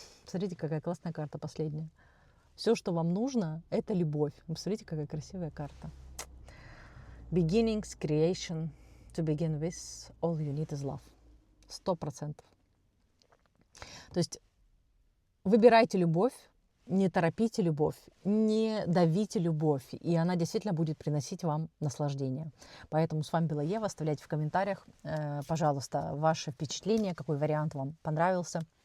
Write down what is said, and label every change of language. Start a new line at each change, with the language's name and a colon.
Russian: Смотрите, какая классная карта последняя. Все, что вам нужно, это любовь. Посмотрите, какая красивая карта.
English: Beginnings, creation. To begin with, all you need is love.
Russian: 100%. То есть выбирайте любовь, Не торопите любовь, не давите любовь, и она действительно будет приносить вам наслаждение. Поэтому с вами была Ева. Оставляйте в комментариях, пожалуйста, ваши впечатления, какой вариант вам понравился.